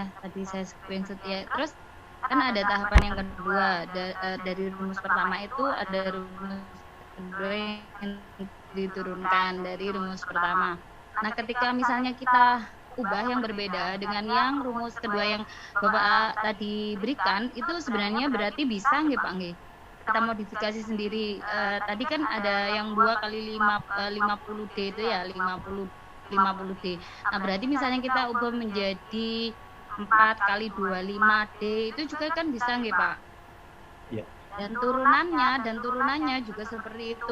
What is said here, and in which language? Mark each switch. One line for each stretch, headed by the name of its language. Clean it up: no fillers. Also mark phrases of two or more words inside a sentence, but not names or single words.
Indonesian: Tadi saya screenshot ya. Terus kan ada tahapan yang kedua dari rumus pertama itu ada rumus kedua yang diturunkan dari rumus pertama. Nah, ketika misalnya kita ubah yang berbeda dengan yang rumus kedua yang Bapak tadi berikan, itu sebenarnya berarti bisa nggih Pak nggih? Kita modifikasi sendiri. Tadi kan ada yang 2 kali 50D itu ya, 50D. Nah, berarti misalnya kita ubah menjadi 4 kali 25D itu juga kan bisa nggih Pak? Iya. Dan turunannya juga seperti itu.